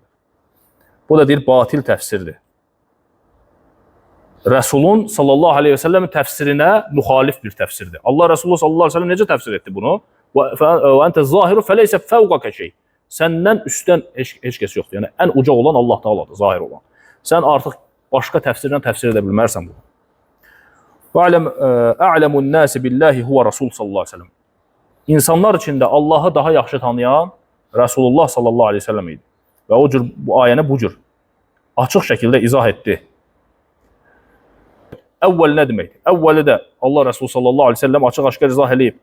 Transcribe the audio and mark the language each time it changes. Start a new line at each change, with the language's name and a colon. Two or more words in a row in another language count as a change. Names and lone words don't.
Azerbaijani: Bu da deyir, batil təfsirdir. Resulun
Arabic: صلى الله عليه وسلم
Azerbaijani: təfsirinə müxalif bir təfsirdir. Allah Resulü
Arabic: صلى الله عليه وسلم
Azerbaijani: necə təfsir etdi bunu?
Arabic: وأنت الظاهر فليس فوقك شيء.
Azerbaijani: Səndən üstdən heç kəs yoxdur. Yəni ən uca olan Allah Teala'dır, zahir olan. Sən artıq başqa təfsirlə təfsir edə bilmərsən bunu.
Arabic: وأعلم الناس بالله هو الرسول صلى الله عليه وسلم.
Azerbaijani: İnsanlar içində Allahı daha yaxşı tanıyan Resulullah
Arabic: صلى الله عليه وسلم
Azerbaijani: idi. Və o cür bu ayəni bu cür açıq şəkildə izah etdi. Əvvəl nə deməkdir? Əvvəli də Allah Resulü
Arabic: صلى الله عليه وسلم
Azerbaijani: açıq-aşkar izah edib.